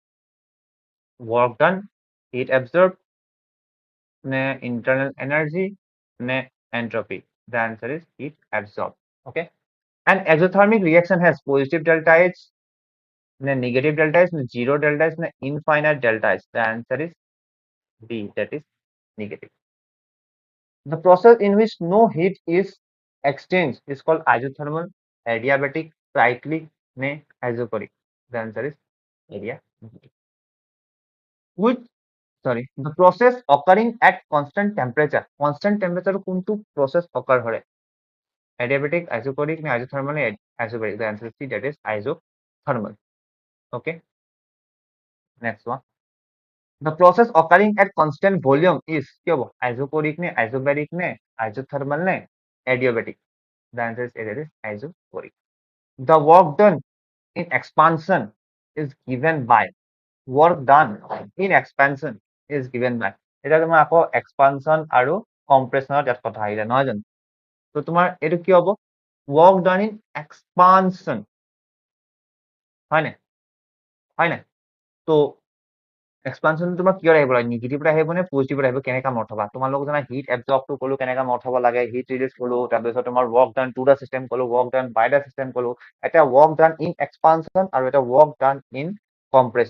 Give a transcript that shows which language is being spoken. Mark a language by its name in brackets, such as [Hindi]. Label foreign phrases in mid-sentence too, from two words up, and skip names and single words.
[English] Work done, heat absorbed, ne internal energy, ne entropy. The answer is heat absorbed. Okay. An exothermic reaction has positive delta H, ne negative delta H, ne zero delta H, ne infinite delta H. The answer is B, that is negative. The process in which no heat is exchanged is called isothermal, adiabatic, cyclic, ne isoporic. The answer is adiabatic. Which, sorry, the process occurring at constant temperature. Constant temperature কোনটো process occur হয়? Adiabatic, isoporic, ne isothermal, ne isoporic. The answer is C, that is isothermal. Okay. Next one. The process occurring at constant volume is [Assamese] কি হ'ব? [English] Isoporic ne isobaric ne isothermal ne adiabatic. The answer is A, that is isoporic. The work done in expansion is given by, work done in expansion is given by, [Assamese] এটা তোমাৰ আকৌ expansion আৰু compression ইয়াত কথা আহিলে নহয় জানো? তো তোমাৰ এইটো কি হ'ব? [English] Work done in expansion, [Assamese] হয় নাই? হয় নাই? তো এক্সপানশন তোমাৰ কিয় আহিব লাগে? নিগেটিভ আহিব নে পজিটিভ আহিব? কেনেকা মত হবা? তোমালোক জানা [English] heat absorbটো [Assamese] কলো কেনেকা মত হব লাগে, [English] heat release [Assamese] কলো, তাৰপিছত তোমাৰ [English] work done to the system [Assamese] কলো, [English] work done by the system [Assamese] কলো, এটা [English] work done in expansion [Assamese] আৰু এটা [English] work done in compression.